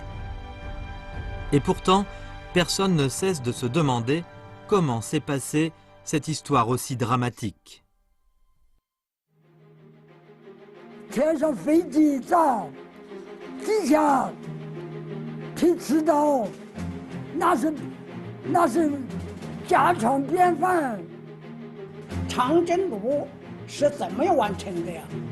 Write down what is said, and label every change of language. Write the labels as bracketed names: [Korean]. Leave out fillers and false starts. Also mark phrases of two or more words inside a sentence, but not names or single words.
[French] Et pourtant, personne ne cesse de se demander comment s'est passée cette histoire aussi dramatique. [Chinese] 天上飞机炸，地下劈刺刀，那是家常便饭。长征路是怎么完成的呀？